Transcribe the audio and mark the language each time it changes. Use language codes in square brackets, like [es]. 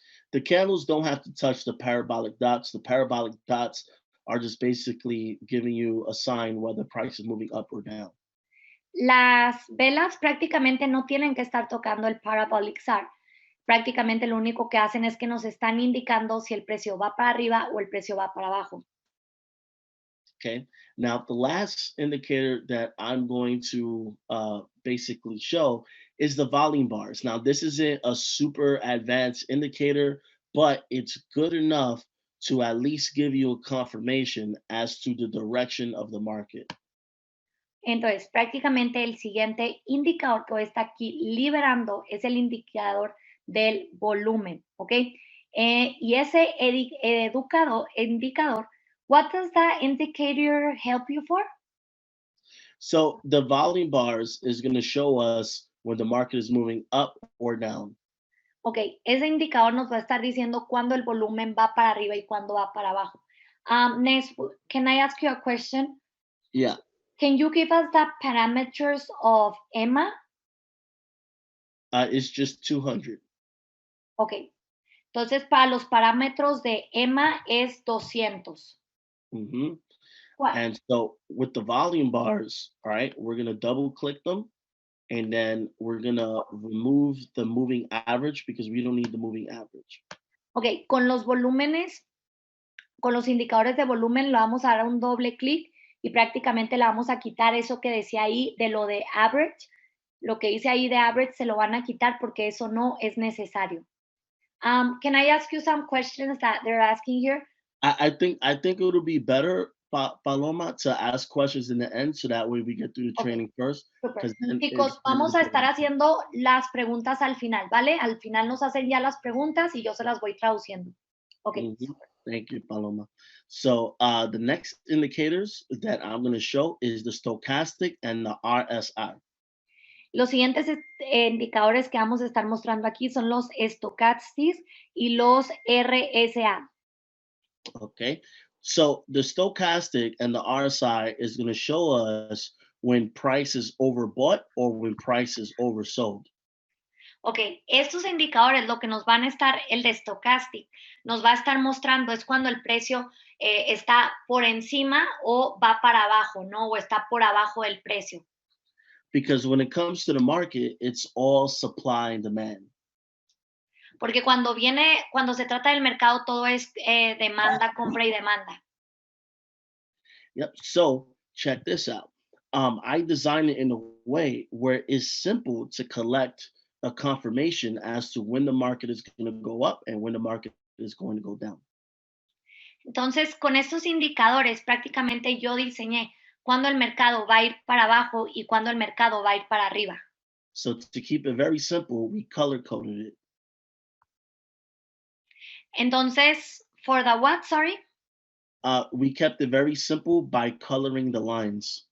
[en] The candles don't have to touch the parabolic dots. The parabolic dots are just basically giving you a sign whether price is moving up or down. [es] Las velas prácticamente no tienen que estar tocando el parabolic SAR. Prácticamente lo único que hacen es que nos están indicando si el precio va para arriba o el precio va para abajo. [en] Okay. Now, the last indicator that I'm going to basically show is the volume bars. Now, this isn't a super advanced indicator, but it's good enough to at least give you a confirmation as to the direction of the market. [es] Entonces, prácticamente el siguiente indicador que está aquí liberando es el indicador del volumen, ¿ok? Y ese indicador, [en] what does that indicator help you for? So the volume bars is going to show us when the market is moving up or down. [es] Ok, ese indicador nos va a estar diciendo cuándo el volumen va para arriba y cuándo va para abajo. [en] Ness, can I ask you a question? Yeah. Can you give us the parameters of EMA? It's just 200. [es] Ok, entonces para los parámetros de EMA es 200. [en] What? And so with the volume bars, all right, we're going to double click them. And then we're gonna remove the moving average because we don't need the moving average. [es] Ok, con los volúmenes, con los indicadores de volumen, lo vamos a dar un doble clic y prácticamente le vamos a quitar eso que decía ahí de lo de average. Lo que dice ahí de average se lo van a quitar porque eso no es necesario. [en] Can I ask you some questions that they're asking here? I think it would be better, Paloma, to ask questions in the end so that way we get through the training first. Super. [es] Chicos, vamos a estar haciendo las preguntas al final, ¿vale? Al final nos hacen ya las preguntas y yo se las voy traduciendo. [en] Okay. Thank you, Paloma. So the next indicators that I'm going to show is the stochastic and the RSI. [es] Los siguientes indicadores que vamos a estar mostrando aquí son los stochastics y los RSA. [en] Okay, so the stochastic and the RSI is going to show us when price is overbought or when price is oversold. [es] Ok, estos indicadores lo que nos van a estar, el de stochastic, nos va a estar mostrando es cuando el precio está por encima o va para abajo, ¿no? O está por abajo del precio. [en] Because when it comes to the market, it's all supply and demand. [es] Porque cuando se trata del mercado, todo es demanda, compra y demanda. [en] Yep. So check this out. I designed it in a way where it's simple to collect a confirmation as to when the market is going to go up and when the market is going to go down. [es] Entonces, con estos indicadores, prácticamente yo diseñé cuándo el mercado va a ir para abajo y cuándo el mercado va a ir para arriba. [en] So to keep it very simple, we color coded it. Entonces, for the what, sorry? We kept it very simple by coloring the lines.